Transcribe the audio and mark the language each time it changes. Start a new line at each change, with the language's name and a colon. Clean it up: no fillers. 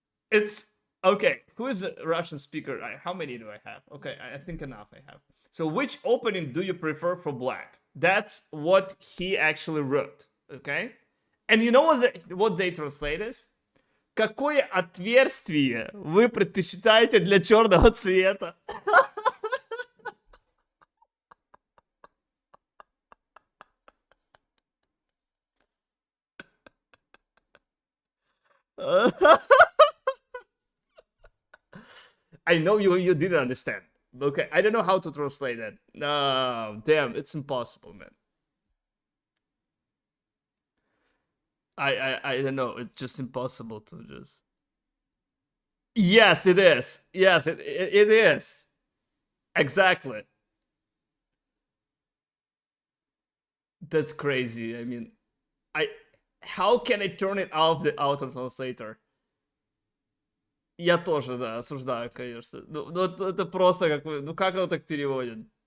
English: It's okay. Who is a Russian speaker? How many do I have? Okay, I think enough I have. So, which opening do you prefer for black? That's what he actually wrote. Okay, and you know what they translate as?
Russian: Какое отверстие вы предпочитаете для черного цвета?
English: I know you didn't understand. Okay, I don't know how to translate that. No, damn, it's impossible, man. I don't know. It's just impossible to just. Yes, it is. Yes, it is. Exactly. That's crazy. I mean, I how can I turn it off the auto translator?
Russian: Я тоже, да, осуждаю, конечно. Ну это просто какой... Ну как оно так переводит?